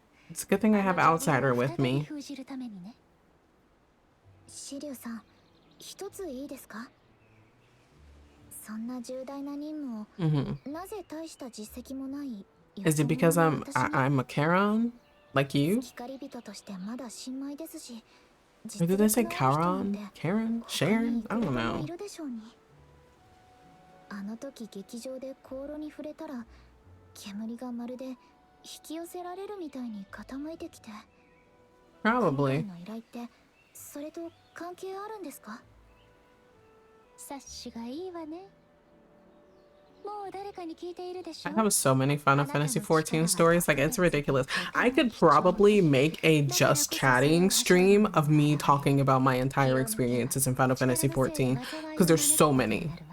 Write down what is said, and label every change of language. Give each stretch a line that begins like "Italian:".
English: It's a good thing I have Outsider with me.
Japanese: シリュウさん、一ついいですか？そんな重大な任務を、なぜ大した実績もない。
English: Is it because I'm a Charon? Like you?
Japanese: 光人としてまだ新米ですし。
English: Or did they say Charon? Karen? Sharon? I don't know.
Japanese: あの時劇場で香炉に触れたら、煙がまるで引き寄せられるみたいに傾いてきて。
English: Probably.
Japanese: の依頼ってそれと関係あるんですか？察しがいいわね。もう誰かに聞いているでしょ？
English: I have so many Final Fantasy XIV stories, like it's ridiculous. I could probably make a just chatting stream of me talking about my entire experiences in Final Fantasy XIV because there's so many.